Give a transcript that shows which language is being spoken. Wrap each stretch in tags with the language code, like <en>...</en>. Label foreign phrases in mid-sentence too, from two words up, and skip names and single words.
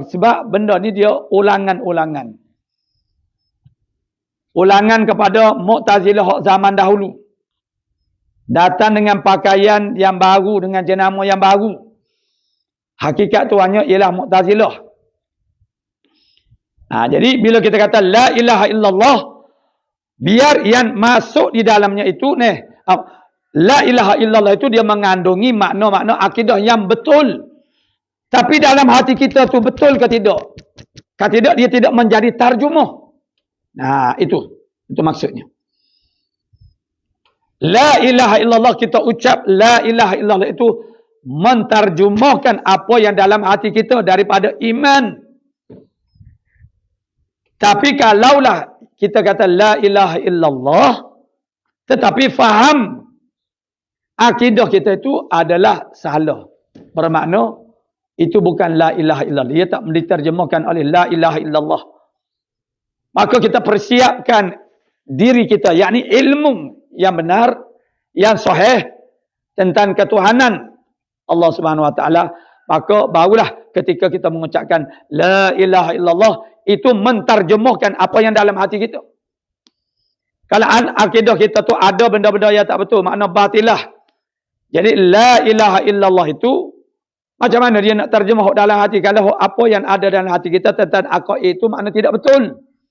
<ms>Sebab benda ni dia ulangan-ulangan. Ulangan kepada Mu'tazilah zaman dahulu. Datang dengan pakaian yang baru, dengan jenama yang baru. Hakikat tu hanya ialah Mu'tazilah. Jadi bila kita kata</ms> <ar>لا إله إلا الله,</ar> <ms>biar yang masuk di dalamnya itu</ms> <ar>لا إله إلا الله</ar> <ms>itu dia mengandungi makna-makna akidah yang betul. Tapi dalam hati kita tu betul ke tidak? Kalau tidak, dia tidak menjadi tarjumah. Itu maksudnya.</ms> <ar>لا إله إلا الله,</ar> <ms>kita ucap</ms> <ar>لا إله إلا الله</ar> <ms>itu mentarjumahkan apa yang dalam hati kita daripada iman. Tapi kalaulah kita kata</ms> <ar>لا إله إلا الله,</ar> <ms>tetapi faham akidah kita itu adalah salah. Bermakna itu bukan</ms> <ar>لا إله إلا الله.</ar> <ms>Dia tak diterjemahkan oleh</ms> <ar>لا إله إلا الله.</ar> <ms>Maka kita persiapkan diri kita, yakni ilmu yang benar, yang sahih tentang ketuhanan</ms> <ar>الله سبحانه وتعالى.</ar> <ms>Maka barulah ketika kita mengucapkan</ms> <ar>لا إله إلا الله,</ar> <ms>itu menterjemahkan apa yang dalam hati kita. Kalau akidah kita tu ada benda-benda yang tak betul, makna batilah. Jadi</ms> <ar>لا إله إلا الله</ar> <ms>itu macam mana dia nak terjemah dalam hati kalau apa yang ada dalam hati kita tentang akal itu makna tidak betul.</ms>